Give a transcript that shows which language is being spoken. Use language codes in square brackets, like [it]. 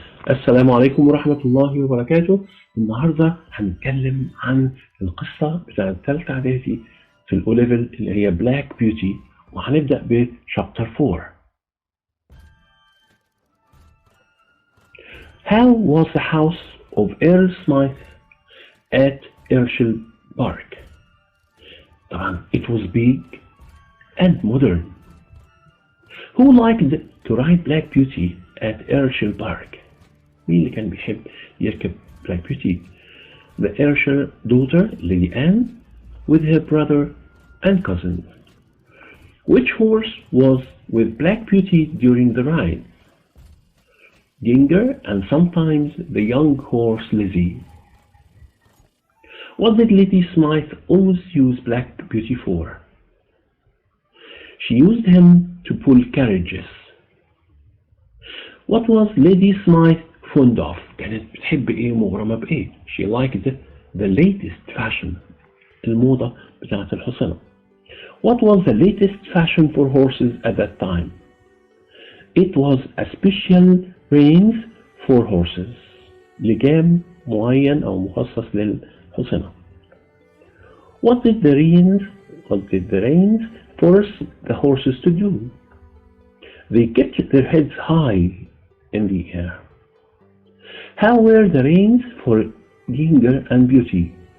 [ar] السلام عليكم ورحمة الله وبركاته. النهاردة هنتكلم عن القصة بتاعت الثالث إعدادي في الأو ليفل اللي هي بلاك بيوتي، وهنبدأ بشابتر 4. [en] How was the house of Earl Smith at Herschel Park? طبعا it was big and modern. Who liked to ride Black Beauty at Herschel Park? [ar] مين اللي كان بيحب يركب Black Beauty? [en] The Herschel daughter, Lady Anne, with her brother and cousin. Which horse was with Black Beauty during the ride? Ginger and sometimes the young horse Lizzie. What did Lady Smith always use Black Beauty for? She used him to pull carriages. What was Lady Smith fond of? [ar] كانت بتحب ايه مغرمة بايه؟ [en] She liked the latest fashion. [ar] الموضة بتاعت الحصنة. [en] What was the latest fashion for horses at that time? It was a special reins for horses. [ar] لجام معين أو مخصص للحصنة. [en] What did the reins force the horses to do? They kept their heads high in the air. How were the reins for Ginger and Beauty?